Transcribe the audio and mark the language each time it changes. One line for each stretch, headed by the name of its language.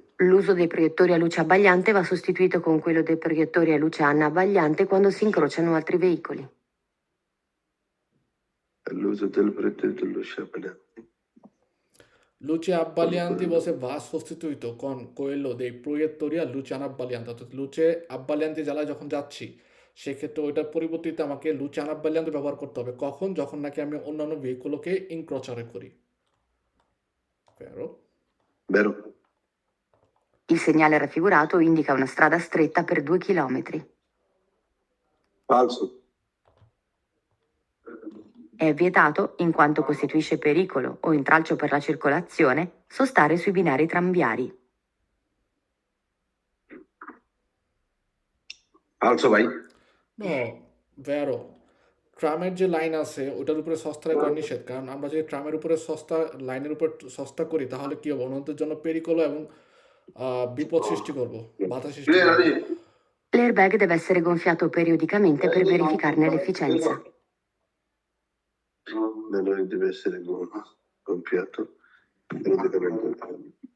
Italian: L'uso dei proiettori a luce abbagliante va sostituito con quello dei proiettori a luce anabbagliante quando si incrociano altri veicoli. L'uso del proiettore a luce abbagliante.
Bangla: Luce abbagliante বলছে
Italian: va sostituito con quello dei proiettori a luce anabbagliante,
Bangla: অর্থাৎ লুচে আব্বালিয়ান্তি জ্বালায় যখন যাচ্ছি সেক্ষেত্রে ওইটার পরিবর্তিতে আমাকে লুচে আনাব্বালিয়ান্তি ব্যবহার করতে হবে। কখন? যখন নাকি আমি অন্যান্য ভেহিকুলকে ইনক্রচারে করি।
Italian: Vero? Il segnale raffigurato indica una strada stretta per 2 chilometri. Falso. È vietato, in quanto costituisce pericolo o intralcio per la circolazione, sostare sui binari tranviari. Falso, vai. No, vero.
Bangla: ট্রামের যে লাইন আছে ওটার উপরে সস্তা করা নিষেধ, কারণ আমরা যদি ট্রামের উপরে সস্তা লাইনের উপর সস্তা করি তাহলে কি হবে, অন্যদের জন্য পেরিকল এবং বিপদ সৃষ্টি করবো, বাধা সৃষ্টি করবো।
Italian: L'airbag deve essere gonfiato periodicamente per verificarne l'efficienza. Deve essere gonfiato periodicamente.